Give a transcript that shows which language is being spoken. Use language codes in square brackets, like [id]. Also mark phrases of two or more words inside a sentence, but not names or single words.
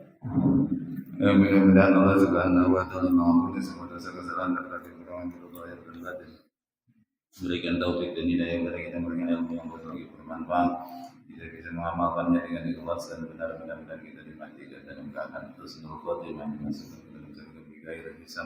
[id] Mudah-mudahan Allah [ar] سبحانه وتعالى [id] mengampuni semua dosa kesalahan dan kekurangan kita zahir dan batin. Berikan taufik dan hidayah kepada kita, berikan ilmu yang bermanfaat. Kita bisa mengamalkannya dengan ikhlas dan benar-benar dan kita dimatikan dalam keadaan [ar] حسن الخاتمة [id] dimasukkan ke dalam surga [ar] بغير حساب.